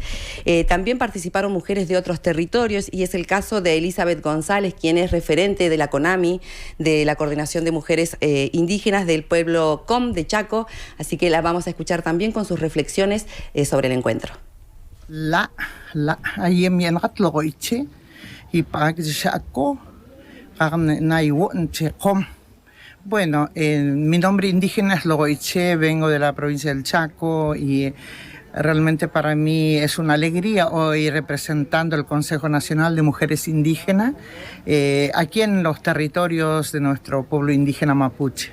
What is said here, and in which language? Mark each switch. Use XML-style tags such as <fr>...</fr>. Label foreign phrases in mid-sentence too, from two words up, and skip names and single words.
<es>También participaron mujeres de otros territorios y es el caso de Elizabeth González, quien es referente de la CONAMI, de la Coordinación de Mujeres Indígenas del pueblo Com de Chaco, así que la vamos a escuchar también con sus reflexiones sobre el encuentro.</es> <tob>La ayem yangat logoiche y pag Chaco com.</tob> <es>Bueno, mi nombre indígena es Logoiche, vengo de la provincia del Chaco y realmente para mí es una alegría hoy representando el Consejo Nacional de Mujeres Indígenas aquí en los territorios de nuestro pueblo indígena mapuche.</es>